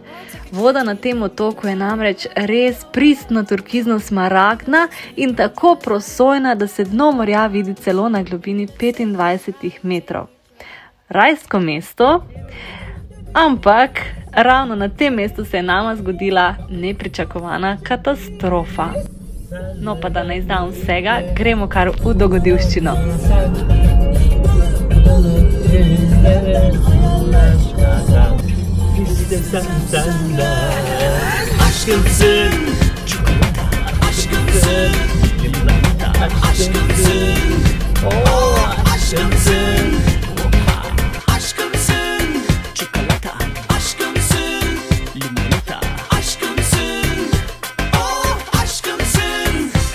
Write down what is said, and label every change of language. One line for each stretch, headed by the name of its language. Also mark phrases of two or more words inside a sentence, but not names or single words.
Slovenian: Voda na tem otoku je namreč res pristno turkizno smaragdna in tako prosojna, da se dno morja vidi celo na globini 25 metrov. Rajsko mesto, ampak ravno na tem mestu se je nama zgodila nepričakovana katastrofa. No pa da ne izdam vsega, gremo kar v dogodivščino.
Turkish: Aşkımsın, çikolata, aşkımsın, limonata, aşkımsın, aşkımsın, aşkımsın, çikolata, aşkımsın, limonata, aşkımsın, aşkımsın.